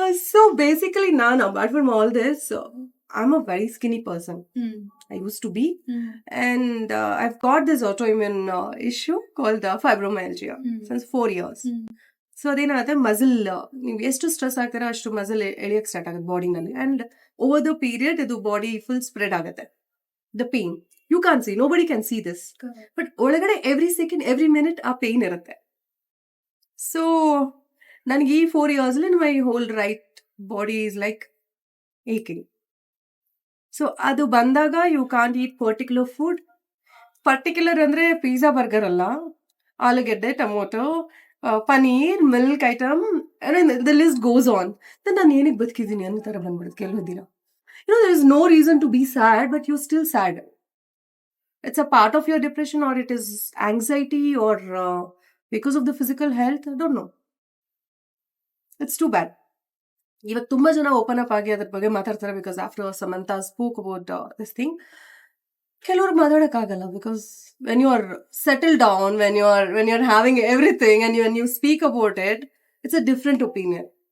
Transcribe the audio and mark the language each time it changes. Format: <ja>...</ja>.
<en>So basically ನಾನು apart from all this, I'm a very skinny person. I used to be. And I've got this autoimmune issue called fibromyalgia since 4 years.</en> <kn>So ಅದೇನಾಗುತ್ತೆ, muscle ನೀವು ಎಷ್ಟು stress ಆಗ್ತೀರಾ ಅಷ್ಟು muscle ಎಳಿಯಕ್ಕೆ start ಆಗುತ್ತೆ ಬಾಡಿನಲ್ಲಿ.</kn> <en>And over the period ಇದು body full spread ಆಗುತ್ತೆ. The pain you can see, nobody can see this, but ಒಳಗಡೆ every second every minute ಆ pain ಇರುತ್ತೆ. So ನನಗೆ ಈ 4 years my whole right body is like aching.</en> <kn>So ಅದು ಬಂದಾಗ</kn> <en>You can't eat particular food. Particular</en> <kn>ಅಂದ್ರೆ</kn> <en>Pizza, burger ಅಲ್ಲ, ಆಲೂಗೆಡ್ಡೆ, tomato, paneer, milk item, the list goes on.</en> <kn>ನಾನು ಏನಕ್ಕೆ ಬದುಕಿದ್ದೀನಿ ಅನ್ನೋ ಥರ ಬಂದ್ಬಿಡುತ್ತೆ ಕೆಲವು ದಿನ.</kn> <en>there is no reason to be sad, but you're still sad. It's a part of your depression, or it is anxiety, or because of the physical health. I don't know. It's too bad.</en> <kn>ಇವಾಗ ತುಂಬಾ ಜನ</kn> <en>open up</en> <kn>ಆಗಿ ಅದ್ರ ಬಗ್ಗೆ ಮಾತಾಡ್ತಾರೆ,</kn> <en>Because after Samantha spoke about this thing.</en> <kn>ಕೆಲವ್ರಿಗೆ ಮಾತಾಡಕ್ಕಾಗಲ್ಲ,</kn> <en>Because when you are settle down, when you are having everything and when you speak about it, it's a different opinion.</en>